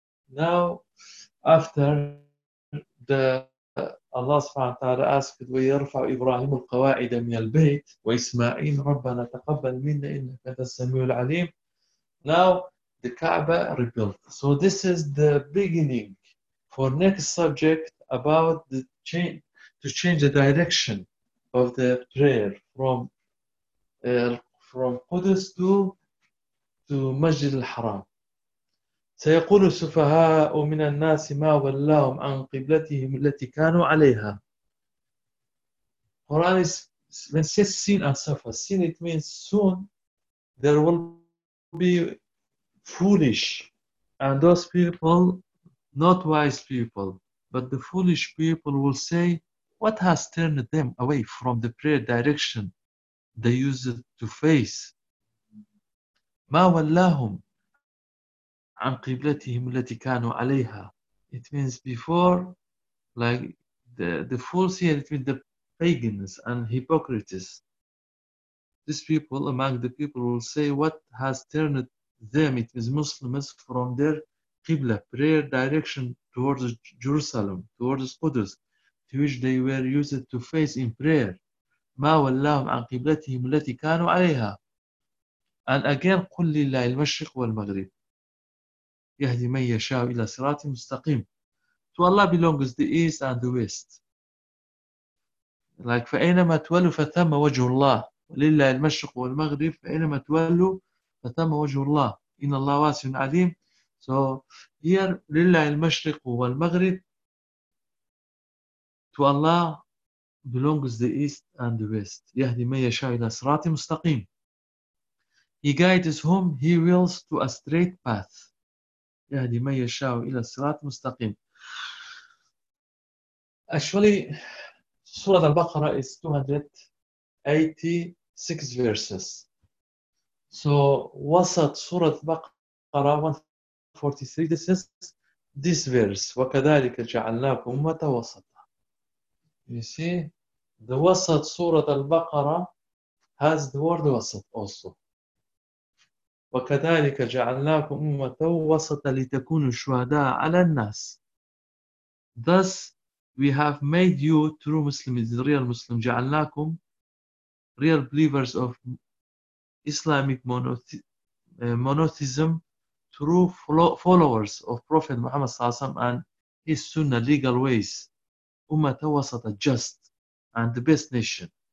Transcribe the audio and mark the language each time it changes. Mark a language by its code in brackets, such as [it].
[en] Now, after the Allah subhanahu wa ta'ala asked, [ar] وَيَرْفَعُ إِبْرَاهِيمُ الْقَوَاعِدَ مِنَ الْبَيْتِ وَإِسْمَعِينَ رَبَّنَا تَقَبَّلْ مِنَّا إِنَّكَ تَسَّمِيُ الْعَلِيمِ. [en] Now, the Kaaba rebuilt. So this is the beginning for next subject about the change, to change the direction of the prayer from Qudus to Masjid al-Haram. [ar] سيقول السفهاء من الناس ما ولاهم عن قبلتهم التي كانوا عليها. [en] Quran is, when it says seen and suffer, seen it means soon there will be foolish, and those people, not wise people, but the foolish people will say, what has turned them away from the prayer direction they use it to face? [ar] ما ولاهم عن قبلتهم التي كانوا عليها. [en] It means before, like the fools here, it means the pagans and hypocrites. These people among the people will say, what has turned them, it means Muslims, from their qibla, prayer direction towards Jerusalem, towards Qudus, to which they were used to face in prayer. [ar] مَا وَلَّهُمْ عَنْ قِبْلَتِهِمْ الَّتِي كَانُوا عَلَيْهَا. [en] And again, [ar] قُلْ لِلَّهِ الْمَشْرِقُ وَالْمَغْرِبِ يَهْدِ مَنْ يَشَاءُ إِلَى صِرَاطٍ مُسْتَقِيمٍ. [en] To Allah belongs the East and the West. [ar] Like, فَأَيْنَمَا تُوَلُّ فَثَمَّ وَجْهُ اللَّهِ وَلِلَّهِ الْمَشْرِقُ وَالْمَغْرِبِ فَأَيْنَمَا تُوَلُّ فَثَمَّ وَجْهُ اللَّهِ إِنَّ اللَّهَ وَاسِعٌ عَلِيمٌ. [en] So here, [ar] لِلَّهِ الْمَشْرِقُ وَالْمَغْرِبِ, [en] to Allah belongs the East and the West. [ar] يَهْدِ مَنْ يَشَاءُ إِلَى صِرَاطٍ مُسْتَقِيمٍ. [en] He guides whom he wills to a straight path. [ar] يَهْدِ مَنْ يَشَاءُ إِلَى صِرَاطٍ مُسْتَقِيمٍ. [en] Actually, Surah Al-Baqarah is 200 86 verses. [ar] So وسط سورة بقرة 143 [en] this is this verse [ar] وكذلك جعلناكم أمة وسطا. [en] You see the [ar] وسط سورة البقرة [en] has the word وسط also. [ar] وكذلك جعلناكم أمة وسطا لتكونوا شهداء على الناس. [en] Thus we have made you true Muslims, real Muslim, جعلناكم real believers of Islamic monotheism, true followers of Prophet Muhammad Sallallahu Alaihi Wasallam and his Sunnah legal ways, Ummat Wasata, just and the best nation.